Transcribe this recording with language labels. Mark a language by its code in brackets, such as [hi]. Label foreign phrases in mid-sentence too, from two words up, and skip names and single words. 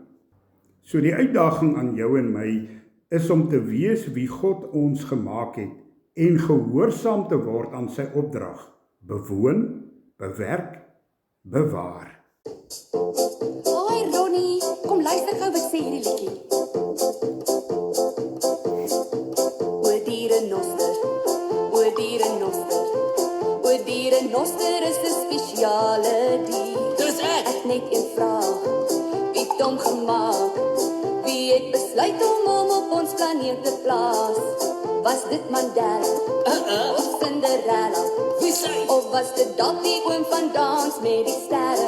[af] So die uitdaging aan jou en my is om te wees wie God ons gemaak het en gehoorsaam te word aan sy opdrag: bewoon, bewerk, bewaar. Hoi Ronnie, kom luister gou wat sê hierdie liedjie. O dierennoster, o dierennoster, o dierennoster is 'n spesiale dier. Dis ek net een vraag, wie het hom gemaak? Wie het besluit om hom op ons planeet te plaas? Was dit Mandela of Cinderella? Wie sê? Of was dit dalk die oom van dans met die sterre?